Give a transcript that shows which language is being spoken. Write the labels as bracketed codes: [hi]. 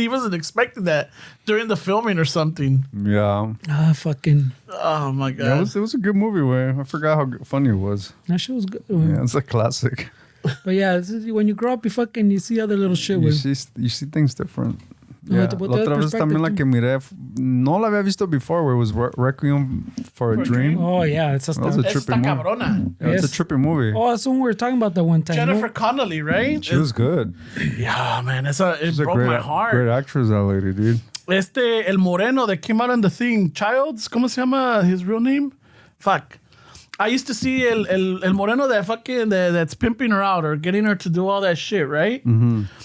[en] He wasn't expecting that during the filming or something. Yeah. Fucking. Oh my god. Yeah, it was a good movie. Where I forgot how funny it was. That shit was good. Yeah, it's a classic. But yeah, when you grow up, you see other little shit. You see things different. Yeah. [es] La otra vez también la que miré, no la había visto [en] before, where it was [es] Requiem for a Dream. [en] Oh yeah, that was a trippy movie. [es] Cabrona. [en] Yeah, it's a trippy movie. Oh, that's when we were talking about that one time. Jennifer Connelly, right? She was good. Yeah, man, it broke my heart. Great actress, that lady, dude. El Moreno that came out in the thing, Childs, [es] ¿cómo se llama [en] his real name? Fuck. I used to see el Moreno that fucking that's pimping her out or getting her to do all that shit, right? Mm-hmm.